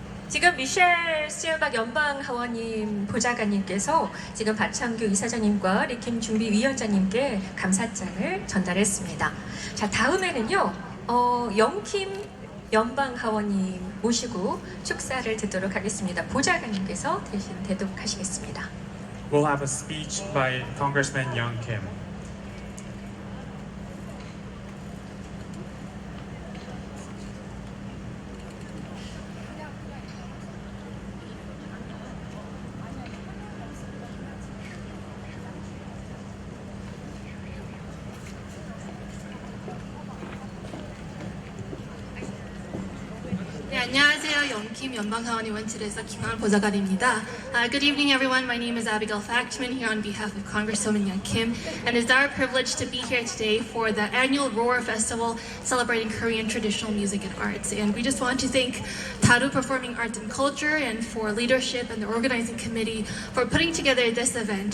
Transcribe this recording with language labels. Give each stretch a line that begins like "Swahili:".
Korean: 지금 미셸 스틸박 연방하원님 보좌관님께서 지금 박창규 이사장님과 리킴 준비위원장님께 감사장을 전달했습니다. 자, 다음에는요, 영킴 연방하원님 모시고 축사를 듣도록 하겠습니다. 보좌관님께서 대신 대독하시겠습니다.
English: We'll have a speech by Congressman Young Kim.
Korean: 네, 안녕하세요. 영킴 연방하원의 원칙에서 김하을 보좌관입니다.
English: Good evening, everyone. My name is Abigail Factman here on behalf of Congresswoman Young Kim, and it's our privilege to be here today for the annual Roar Festival celebrating Korean traditional music and arts. And we just want to thank Daru Performing Arts and Culture and for leadership and the organizing committee for putting together this event.